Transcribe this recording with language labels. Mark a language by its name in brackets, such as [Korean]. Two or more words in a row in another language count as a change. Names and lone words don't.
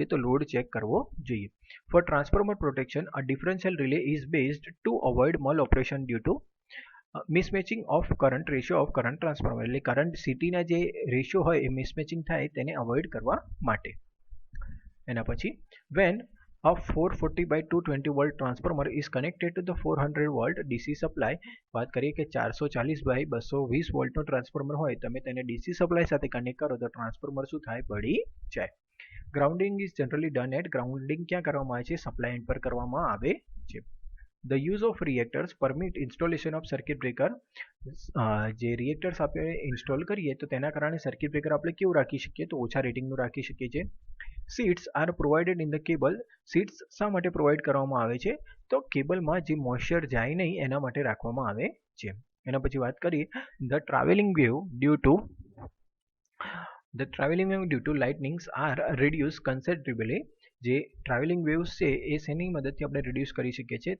[Gujarati] તો લોડ ચેક કરવો જોઈએ। [English] for transformer protection a differential relay is based to avoid mal operation due to mismatching of current ratio of current transformer, [Gujarati] એટલે કરંટ સિટીના જે રેશિયો હોય એ મિસમેચિંગ થાય તેને અવોઇડ કરવા માટે। એના પછી [English] વેન a 440/220 volt transformer is connected to the 400 volt DC supply, [Gujarati] વાત કરીએ કે 440/220 વોલ્ટનો ટ્રાન્સફોર્મર હોય, તમે તેને ડીસી સપ્લાય સાથે કનેક્ટ કરો તો ટ્રાન્સફોર્મર શું થાય? બળી જાય। [English] grounding is generally done at, [Gujarati] ગ્રાઉન્ડિંગ ક્યાં કરવામાં આવે છે? સપ્લાય એન્ડ પર કરવામાં આવે છે। [English] The use of reactors permit installation of circuit breaker, [Gujarati] જે રિએક્ટર્સ આપણે ઇન્સ્ટોલ કરીએ તો તેના કારણે સર્કિટ બ્રેકર આપણે કેવું રાખી શકીએ? તો ઓછા રેટિંગનું રાખી શકીએ છીએ। [English] sheaths are provided in the cable, [Gujarati] સીટ્સ શા માટે પ્રોવાઈડ કરવામાં આવે છે? તો કેબલમાં જે મોઇશ્ચર જાય નહીં એના માટે રાખવામાં આવે છે। એના પછી વાત કરીએ [English] the traveling wave due to lightnings are reduce considerably, [Gujarati] જે ટ્રાવેલિંગ વેવ્સ છે એ શેની મદદથી આપણે રિડ્યુસ કરી શકીએ છીએ?